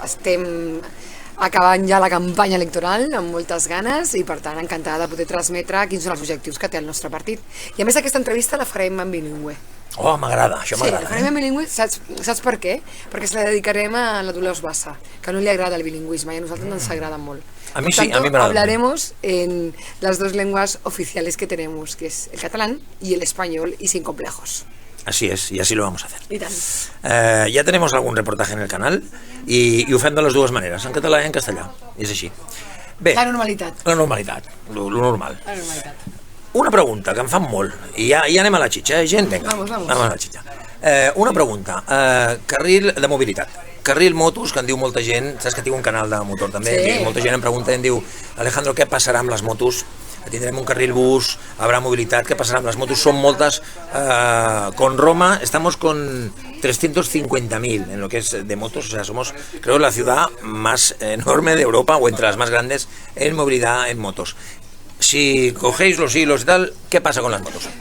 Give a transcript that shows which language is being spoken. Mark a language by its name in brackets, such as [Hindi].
[Catalan] Estem acabant ja la campanya electoral amb moltes ganes i, per tant, encantada de poder transmetre quins són els objectius que té el nostre partit. I a més, aquesta entrevista la farem en bilingüe. Oh, m'agrada, això m'agrada. Sí, la farem en bilingüe, saps per què? Perquè se la dedicarem a la Dolors Bassa, que no li agrada el bilingüisme i a nosaltres ens agrada molt. [Spanish] A mí sí, a mí me hablaremos en las dos lenguas oficiales que tenemos, que es el catalán y el español, y sin complejos. Así es, y así lo vamos a hacer. [Catalan] I tant. [Spanish] Ya tenemos algún reportaje en el canal [Catalan] i ho fem de les dues maneres, en català i en castellà. És així. Bé, La normalitat. la normalitat, lo normal. La normalitat. Una pregunta, que em fan molt, i ja anem a la xitxa, gent? Vinga, [Spanish] Vamos. [Catalan] anem a la xitxa. Una pregunta, carril de mobilitat. Carril motos, que en diu molta gent, saps que tinc un canal de motor també, Sí. i molta gent em pregunta, em diu, Alejandro, què passarà amb les motos? Tindrem un carril bus, [Spanish] habrá movilidad, ¿qué pasará? Las motos son multas. Con Roma estamos con 350.000 en lo que es de motos, o sea, somos, creo, la ciudad más enorme de Europa, o entre las más grandes en movilidad en motos. Si cogéis los hilos y tal, ¿qué pasa con las motos?